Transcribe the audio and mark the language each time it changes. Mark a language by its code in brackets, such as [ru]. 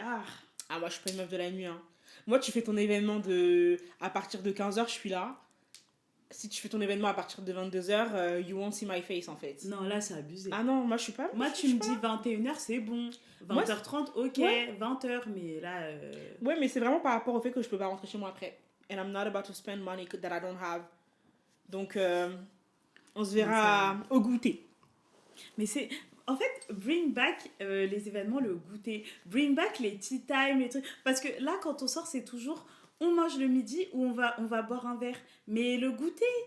[fr] Ah, moi, je suis pas une meuf de la nuit. Hein. Moi, tu fais ton événement à partir de 15h, je suis là. Si tu fais ton événement à partir de 22h, [en] you won't see my face [fr] en fait. non, là, c'est abusé. Ah non, moi, je suis pas. Moi, tu me dis 21h, c'est bon. 20h30, ok. Ouais. 20h, mais là. Ouais, mais c'est vraiment par rapport au fait que je peux pas rentrer chez moi après. [en] And I'm not about to spend money that I don't have. [fr] Donc, on se verra au goûter. Mais c'est. En fait, [en] bring back [fr] les événements, le goûter. [en] Bring back [fr] les tea time, les trucs. Parce que là, quand on sort, c'est toujours on mange le midi ou on va boire un verre. Mais le goûter.